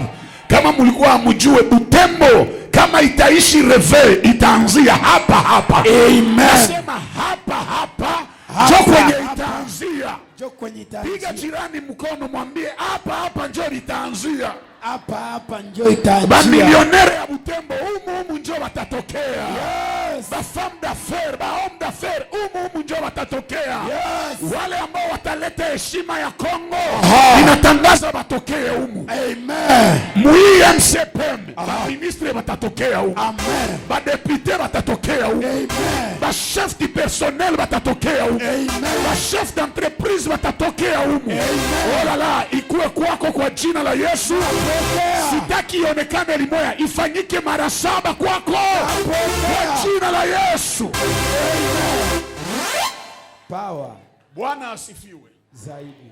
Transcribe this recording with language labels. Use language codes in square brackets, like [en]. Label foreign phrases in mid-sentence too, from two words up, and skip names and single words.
[sw] Kama mlikuwa hamjue, Butembo kama itaishi reve itaanzia hapa hapa. Amen. Nasema hapa hapa. Jo kwenye itaanzia. Piga jirani mkono, mwambie hapa hapa njo itaanzia. Hapa hapa njo itaanzia. Ba milionere ya Butembo humu njo watatokea. Yes. Ba [fr] femme d'affaires, [sw] ba [fr] homme d'affaires [sw] humu njo watatokea. Yes. Wale ambao wataleta heshima ya Kongo, inatangaza batokee humu. Amen. Mui MCPM, ba ministre watatokea humu. Amen. Ba député watatokea humu. Amen. Ba [fr] chef du personnel [sw] watatokea humu. Amen. Ba [fr] chef d'entreprise [sw] watatokea humu. Amen. [fr] Oh la la, [sw] ikuwe kwako kwa jina la Yesu. Sitaki ionekane limoya, ifanyike mara 7 kwako kwa jina la Yesu. Power. Bwana asifiwe zaidi.